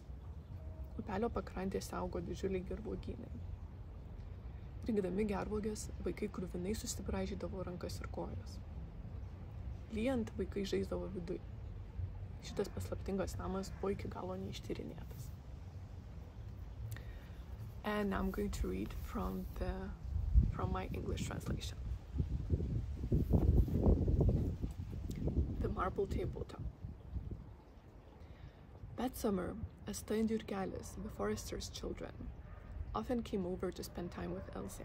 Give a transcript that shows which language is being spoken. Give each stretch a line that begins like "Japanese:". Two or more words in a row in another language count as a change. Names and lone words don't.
Lithuanian: Upelio pakrantėse augo didžiuliai gervuogynai. Rinkdami gervuogės, vaikai kruvinai susibraižydavo rankas ir kojas. Lyjant, vaikai žaisdavo viduj. Šitas paslaptingas namas buvo iki galo neištyrinėtas.
English: And now I'm going to read from my English translation. The Marble Tabletop. That summer, Atthe and Jurgelis, the forester's children, often came over to spend time with Elzė.